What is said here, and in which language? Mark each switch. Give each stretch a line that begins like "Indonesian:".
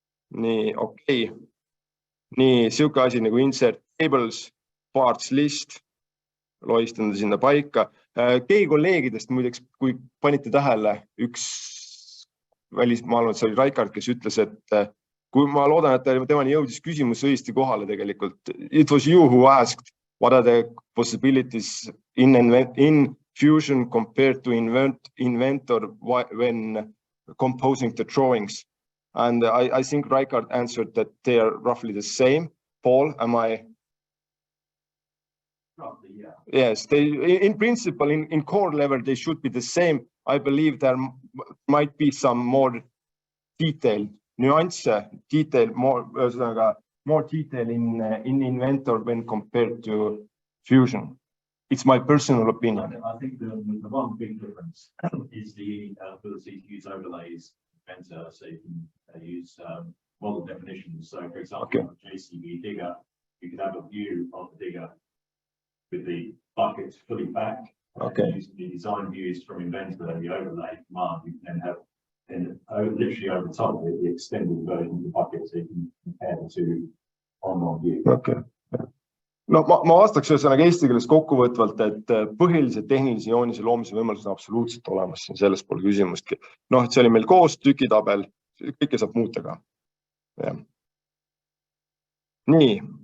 Estonian: Nii, okei. Nii, siuke asi nagu insert tables, parts list, loistan sinna paika. Keegi kolleegidest muideks, kui panite tähele, üks välismaalane, see oli Raikard, kes ütles, et kui ma loodan, et temani jõudis küsimus õiesti kohale tegelikult.
English: It was you who asked what are the possibilities in Fusion compared to Inventor when composing the drawings. And I think Raikard answered that they are roughly the same. Paul, am I? Roughly, yeah. Yes, in principle, in core level, they should be the same. I believe there might be some more detail. Nuance, detail, more detail in Inventor when compared to Fusion. It's my personal opinion. I think the one big difference is the ability to use overlays in Inventor, so you can use model definitions. So, for example, JCB digger, you could have a view of the digger with the buckets fully back. Okay. Using the design views from Inventor and the overlay command, you can then have literally over top of it, the extended version of the bucket, so you can compare the two on one view. Okay.
Estonian: No, ma vastaks ühesõnaga eesti keeles kokkuvõtvalt, et põhilised tehnilise joonise loomise võimalused on absoluutselt olemas, selles pole küsimustki. No, et see oli meil koos tükitabel, kõike saab muuta ka. Ja. Nii.